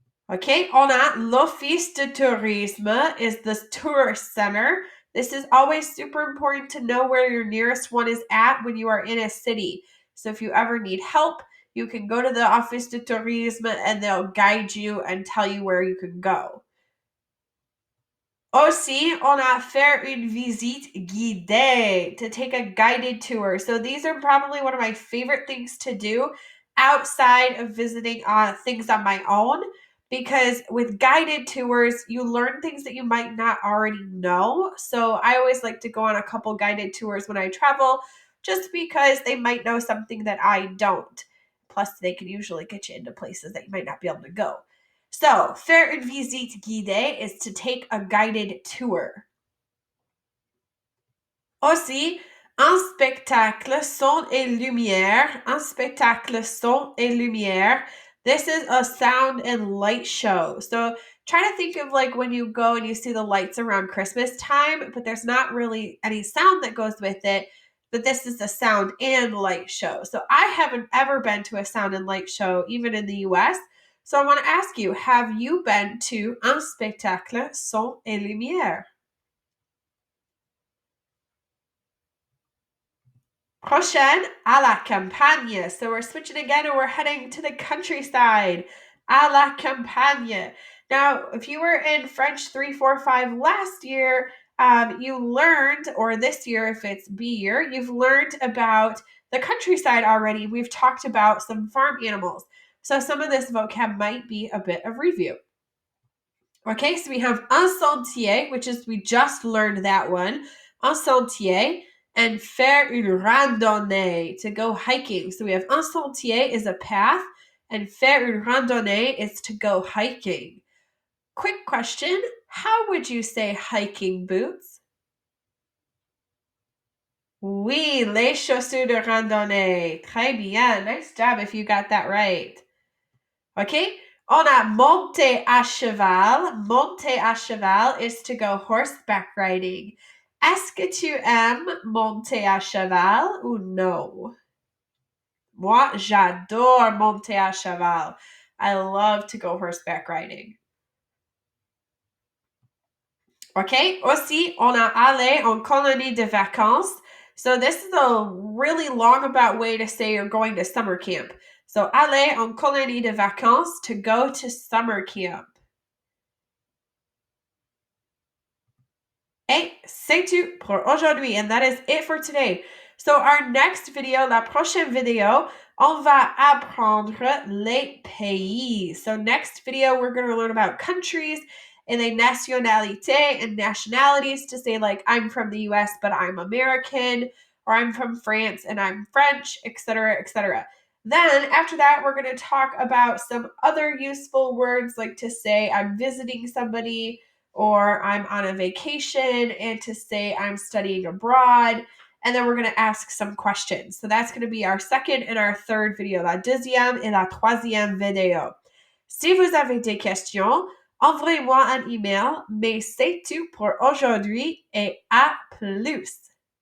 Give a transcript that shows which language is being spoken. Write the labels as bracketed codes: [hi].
[en] Okay, [fr] on a l'office de tourisme [en] is the tourist center. This is always super important to know where your nearest one is at when you are in a city. So if you ever need help, you can go to the office de tourisme and they'll guide you and tell you where you can go. [fr] Aussi, on a faire une visite guidée, [en] to take a guided tour. So these are probably one of my favorite things to do outside of visiting things on my own, because with guided tours, you learn things that you might not already know. So I always like to go on a couple guided tours when I travel, just because they might know something that I don't. Plus, they can usually get you into places that you might not be able to go. So, [fr] faire une visite guidée [en] is to take a guided tour. [fr] Aussi, un spectacle son et lumière. Un spectacle son et lumière. [en] This is a sound and light show. So, try to think of like when you go and you see the lights around Christmas time, but there's not really any sound that goes with it. But this is a sound and light show. So, I haven't ever been to a sound and light show, even in the US. So I want to ask you, have you been to [fr] un spectacle son et lumière? Prochaine, à la campagne. [en] So we're switching again and we're heading to the countryside. [fr] À la campagne. [en] Now, if you were in French 345 last year, you learned, or this year if it's B year, you've learned about the countryside already. We've talked about some farm animals. So some of this vocab might be a bit of review. Okay, so we have un sentier, which is, we just learned that one, un sentier. and [fr] faire une randonnée, [en] to go hiking. So we have un sentier is a path, and [fr] faire une randonnée [en] is to go hiking. Quick question, how would you say hiking boots? [fr] Oui, les chaussures de randonnée. Très bien. [en] Nice job if you got that right. [fr] OK? On a monter à cheval. Monter à cheval [en] is to go horseback riding. [fr] Est-ce que tu aimes monter à cheval ou non? Moi, j'adore monter à cheval. [en] I love to go horseback riding. [fr] OK? Aussi, on a aller en colonie de vacances. [en] So this is a really long about way to say you're going to summer camp. So [fr] aller en colonie de vacances, [en] to go to summer camp. [fr] Et c'est tout pour aujourd'hui, [en] and that is it for today. So our next video, [fr] la prochaine vidéo, on va apprendre les pays. [en] So next video, we're going to learn about countries and les nationalités and nationalities, to say like I'm from the US but I'm American, or I'm from France and I'm French, etc., etc. Then after that, we're going to talk about some other useful words, like to say I'm visiting somebody, or I'm on a vacation, and to say I'm studying abroad. And then we're going to ask some questions. So that's going to be our second and our third video, [fr] la deuxième et la troisième vidéo. Si vous avez des questions, envoyez-moi un email, mais c'est tout pour aujourd'hui et à plus.